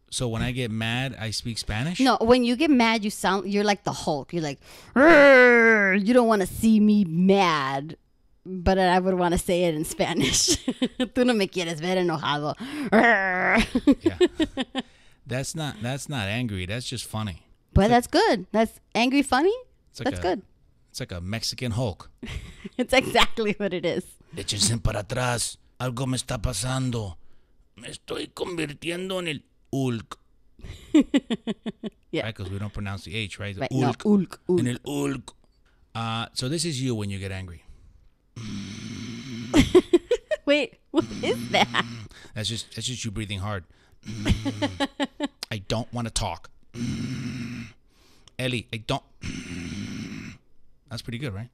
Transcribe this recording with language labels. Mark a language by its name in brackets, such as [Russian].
[English] So when I get mad, I speak Spanish? No, when you get mad, you're like the Hulk. You're like, you don't want to see me mad. But I would want to say it in Spanish. [Spanish] Tú no me quieres ver enojado. [English] Yeah. That's not angry. That's just funny. But that's good. That's angry funny. That's good. It's like a Mexican Hulk. It's exactly what it is. [Spanish] Échense para atrás. Algo me está pasando. Me estoy convirtiendo en el Hulk. [English] Yeah. Right, because we don't pronounce the H, right? Right. Hulk. No, Hulk. [Spanish] En el Hulk. [English] So this is you when you get angry. Wait, what is that? That's just you breathing hard. I don't want to talk. Ellie, I don't. That's pretty good, right?